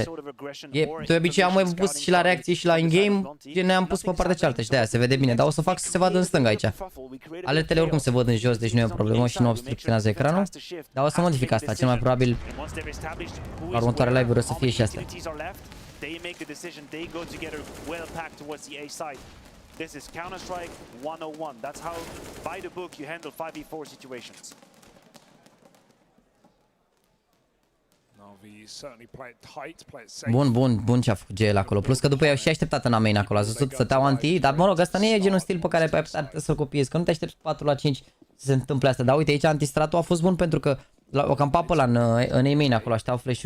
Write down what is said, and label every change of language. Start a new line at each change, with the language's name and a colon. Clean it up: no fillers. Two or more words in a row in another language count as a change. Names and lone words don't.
Romanian: De obicei am mai pus și la reacții și la in-game, ne-am pus pe partea cealaltă și de aia se vede bine, dar o să fac să se vadă în stânga aici. Alertele oricum se văd în jos, deci nu e o problemă și nu obstrucționează ecranul. Dar o să modific asta, cel mai probabil la următoarele live-uri o să fie și astea.
English: They make the decision, they go together well packed towards the A side. This is Counter-Strike 101. That's how, by the book, you handle 5v4 situations.
Romanian: Bun ce a făcut GL acolo. Plus că după ei au și așteptat în main acolo. Ați văzut, stăteau anti, dar mă rog, asta nu e genul stil pe care pe să-l copiezi, că nu te aștepți 4 la 5 să se întâmple asta. Dar uite, aici antistratul a fost bun pentru că o campa pe ăla în main acolo, așteau flash-ul.